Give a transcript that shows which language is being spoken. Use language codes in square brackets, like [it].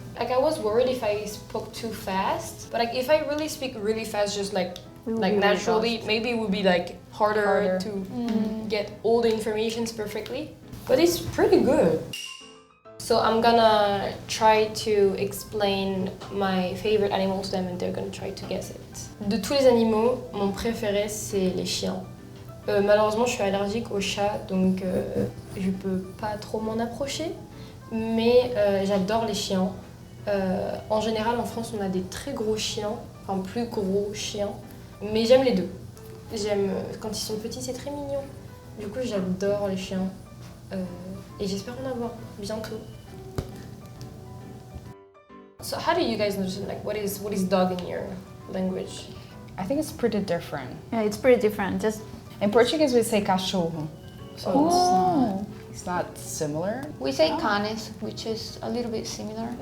[en] Like I was worried if I spoke too fast, but like if I really speak really fast, just like naturally, maybe it would be like harder to get all the informations perfectly. But it's pretty good. So I'm gonna try to explain my favorite animal to them and they're gonna try to guess it. [fr] De tous les animaux, mon préféré c'est les chiens. Malheureusement, je suis allergique aux chats, donc je peux pas trop m'en approcher. Mais j'adore les chiens. En général, en France, on a des très gros chiens, enfin plus gros chiens. Mais j'aime les deux. J'aime quand ils sont petits, c'est très mignon. Du coup, j'adore les chiens. Et j'espère en avoir bientôt. [en] So how do you guys understand, like, what is dog in your language? I think it's pretty different. Yeah, it's pretty different. Just In Portuguese we say cachorro. So it's not... It's not similar. We say canes, which is a little bit similar.